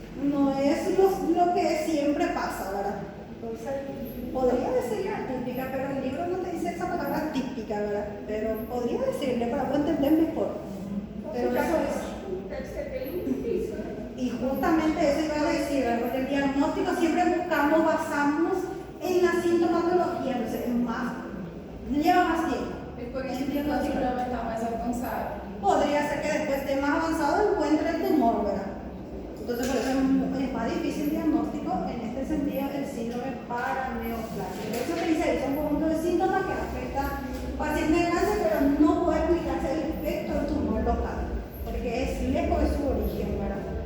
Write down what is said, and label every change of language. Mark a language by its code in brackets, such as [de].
[es] No es lo que siempre pasa, ¿verdad? Entonces, podría decirle atípica, pero el libro no te dice esa palabra típica, ¿verdad? Pero podría decirle para poder entender mejor. Pero eso es. [pt] Deve ser bem difícil, né? [es] Y justamente eso iba a decir, ¿verdad? Porque el diagnóstico siempre buscamos, basamos en la sintomatología, entonces es más, lleva más tiempo. [pt] E por isso que o síndrome está mais avançado. [es] Podría ser que después esté más avanzado encuentre el tumor, ¿verdad? Entonces por eso es más difícil el diagnóstico en este sentido el síndrome paraneoplásico. Eso que dice, es un conjunto de síntomas que afecta al paciente de cáncer, pero no puede explicarse el efecto del tumor local, porque es lejos de su origen, ¿verdad?